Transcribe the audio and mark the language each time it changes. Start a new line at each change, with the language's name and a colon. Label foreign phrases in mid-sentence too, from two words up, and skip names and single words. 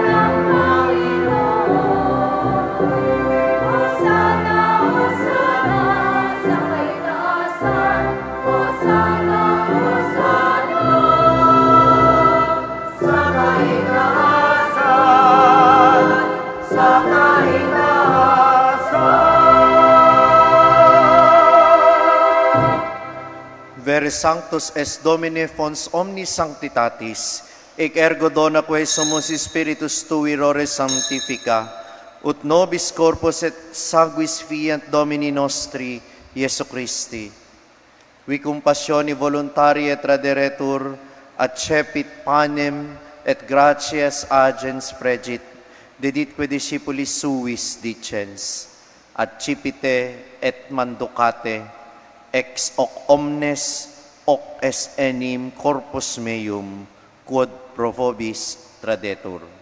Filipino: ng Panginoon, Hosana, Hosana, sa kaitaasan, Hosana, Hosana, sa kaitaasan, sa kaitaasan.
Latin: Vere Sanctus es Domine fons omnis sanctitatis, ec ergo dona quae sumus Spiritus Tui rore sanctifica, ut nobis corpus et sanguis fiant Domini nostri, Iesu Christi. Qui compassioni voluntarii et traderetur, accepit panem et gratias agens fregit, deditque discipulis suis dicens, accipite et manducate, ex hoc omnes, hoc est enim corpus meum, quod pro vobis tradetur.